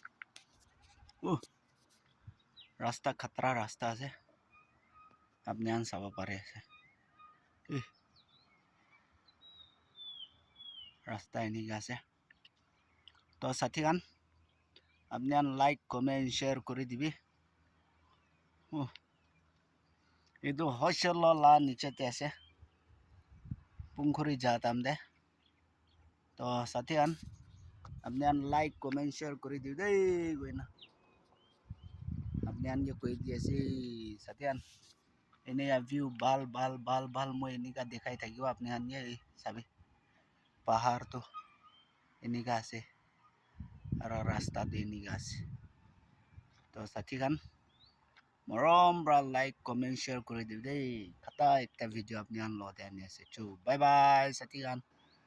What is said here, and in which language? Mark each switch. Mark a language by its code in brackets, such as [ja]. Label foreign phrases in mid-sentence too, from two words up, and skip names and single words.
[nag] Rasta khatra rasta ase. Apni an sabo pare ase. Rasta enika ase. To Satikan. Apni an [en] like, comment, share [nag] kuri dibi. Itu hostel lo la niche te ase. Pungkhuri jatam de. To Satikan. Apni an [en] like, comment, share [nag] kuri dibi dei goina. Apni an ye koi di ase Satikan. Ene ya view bal moi enika dekhai thakibo apni an ye sabi. Pahar to enika ase. Aro rasta to enika ase. To Satikan. Morom bra [en] like, comment, share [nag] kuri dibi dei. Khata ekta video apni an lo de ani ase. Chu bye bye Satikan.